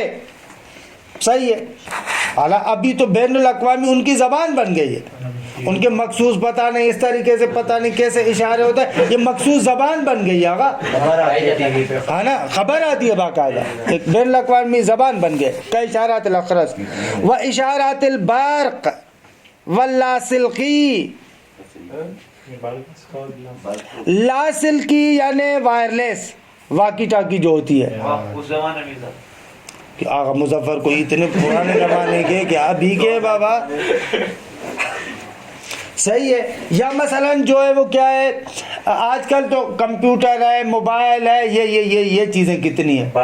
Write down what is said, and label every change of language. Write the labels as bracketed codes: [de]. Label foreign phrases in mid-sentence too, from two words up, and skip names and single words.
[ur] صحیح ہے. حالانکہ ابھی تو بین الاقوامی ان کی زبان بن گئی ہے، ان کے مخصوص پتہ نہیں اس طریقے سے پتہ نہیں کیسے اشارے ہوتے ہیں، یہ مخصوص زبان بن گئی ہے آقا، ہے نا، خبر آتی ہے باقاعدہ، ایک بین الاقوامی زبان بن گئے. [ar] کا اشارات الاخرس و اشارات البرق واللاسلقی. [ur] لاسلقی یعنی [en] wireless walkie talkie [ur] جو ہوتی ہے. اس زمانے میں تھا کہ آقا مظفر کو اتنے پرانے زمانے کے کہ ابھی کے بابا. صحیح ہے. یا مثلا جو ہے وہ کیا ہے، آج کل تو کمپیوٹر ہے، موبائل ہے، یہ چیزیں کتنی ہیں.